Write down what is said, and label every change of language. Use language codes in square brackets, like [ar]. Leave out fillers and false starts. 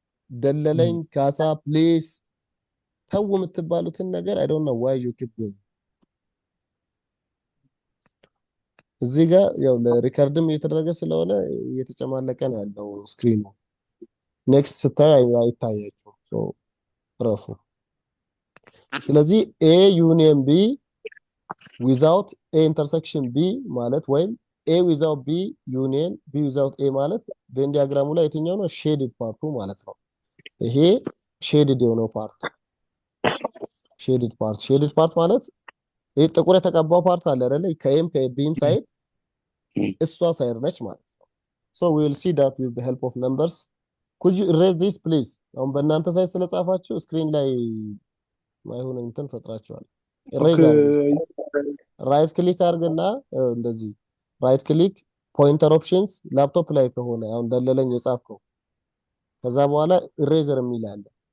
[am] ደለለኝ ካሳ ፕሊስ ተው የምትባሉትን ነገር [en] I don't know why you keep doing [am] እዚህ ጋር ያው ለሪከርድም እየተደረገ ስለሆነ እየተጨማለቀ ነው ያለው ስክሪኑ። ኔክስት ስታዩ አይታያችሁም። ሶ ረፉ። ስለዚህ ኤ ዩኒየን ቢ ዊዛውት ኤ ኢንተርሴክሽን ቢ ማለት ወይም ኤ ዊዛውት ቢ ዩኒየን ቢ ዊዛውት ኤ ማለት ቬን ዲያግራሙ ላይ የትኛው ነው? ሼድድ ፓርቱ ማለት ነው። ይሄ ሼድድ የሆነው ፓርት ሼድድ ፓርት ማለት ይሄ ጥቁር የተቀባው ፓርት አለ አይደለ? ከኤም ከቢም ሳይድ እሷ ሳይድ ነች ማለት ነው። [en] so we will see that with the help of numbers. could you erase this please? [am] አሁን በእናንተ ሳይድ ስለጻፋችሁ ስክሪን ላይ ማይሆን እንትን ፈጥራችኋል። erase ራይት ክሊክ አድርግና እንደዚህ ራይት ክሊክ ፖይንተር ኦፕሽንስ ላፕቶፕ ላይ ከሆነ አሁን ደለለኝ የጻፍከው ከዛ በኋላ ኢሬዘር የሚል አለ።